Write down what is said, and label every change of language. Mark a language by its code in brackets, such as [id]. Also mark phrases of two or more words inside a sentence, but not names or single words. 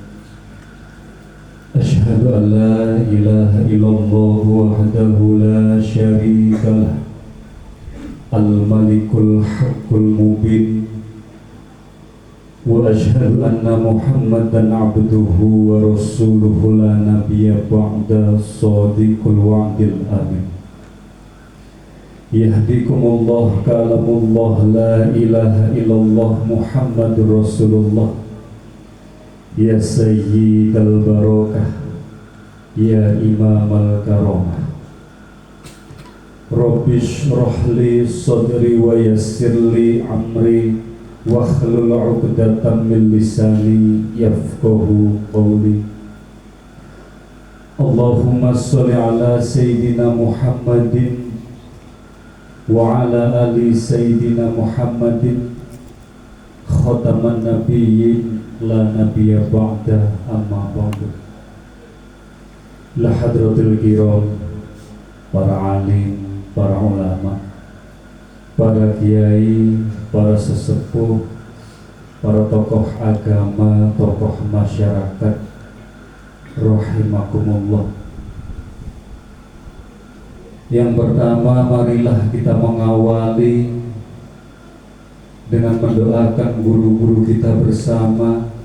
[ar] أشهد أن لا إله إلا الله وحده لا شريك له الملك الحق المبين وأشهد أن محمدا عبده ورسوله لا نبي بعده صادق الوعد الأمين. يهديكم الله كلام الله لا إله إلا الله محمد رسول الله. يا سيد البركة يا إمام الكرامة. رب اشرح لي صدري ويسر لي أمري واحلل عقدة من لساني يفقهوا قولي. اللهم صل على سيدنا محمد وعلى آل سيدنا محمد خاتم النبيين لا نبي بعده أما بعد. الحضرات الكرام, [id] para alim, para ulama, para kiai, para sesepuh, para tokoh agama, tokoh masyarakat, rahimakumullah. Yang pertama, marilah kita mengawali dengan mendoakan guru-guru kita bersama.